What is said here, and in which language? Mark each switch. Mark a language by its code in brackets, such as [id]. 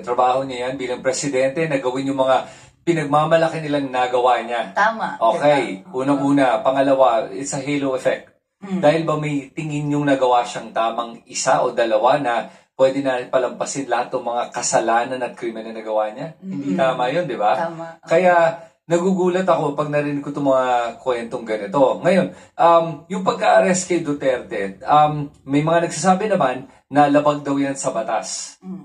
[tl] Trabaho niya yan bilang presidente, nagawin yung mga pinagmamalaki nilang nagawa niya. Tama. Okay, Diba? unang-una, pangalawa, [en] it's a halo effect. [tl] Dahil ba may tingin yung nagawa siyang tamang isa o dalawa na pwede na palampasin lahat ng mga kasalanan at krimen na nagawa niya? Hindi tama yun, di ba? Tama. Kaya nagugulat ako pag narinig ko itong mga kwentong ganito. Ngayon, yung pagka-arrest kay Duterte, may mga nagsasabi naman na labag daw yan sa batas.